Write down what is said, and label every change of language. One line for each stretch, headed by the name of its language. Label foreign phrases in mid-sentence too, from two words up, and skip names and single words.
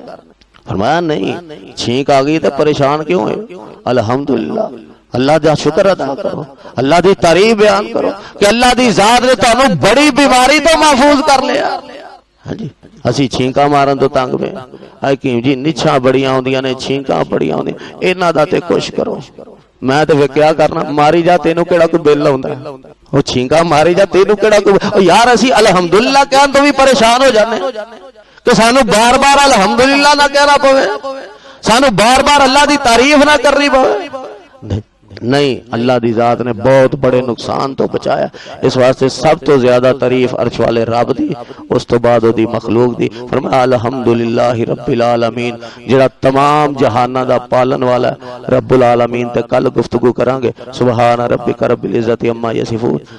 Urdu: فرمایا نہیں، چھینک آ گئی تو پریشان کیوں ہے? الحمدللہ، اللہ کا شکر ادا کرو، اللہ کی تعریف بیان کرو کہ اللہ کی ذات نے تہانوں بڑی بیماری تو محفوظ کر لیا.
Punjabi: ہاں جی، اسی چھینکاں مارن توں تنگ پے حکیم جی، نچھاں بڑیاں آؤندیاں نے، چھینکاں بڑیاں آؤندیاں، انہاں دا تے کجھ کرو. میں تو فیر کیا کرنا، ماری جا، تینوں کیہڑا کوئی بل آؤندا، وہ چھینکا ماری جا، تینوں کیہڑا کوئی. یار اسی الحمدللہ کہن توں بھی پریشان ہو جانے کہ سانوں بار بار الحمدللہ نہ کہنا پوے، سانوں بار بار اللہ کی تعریف نہ کرنی پوے.
Urdu: نہیں، اللہ کی ذات نے بہت بڑے نقصان تو بچایا.
Punjabi: اس واسطے سب توں زیادہ تعریف عرش والے رب دی، اس توں بعد اودی مخلوق دی.
Arabic: فرمايا الحمد لله رب العالمين,
Punjabi: جہڑا تمام جہاناں دا پالن والا
Arabic: رب العالمين.
Punjabi: تے کل گفتگو کراں گے.
Arabic: سبحان ربك رب العزة عما يصفون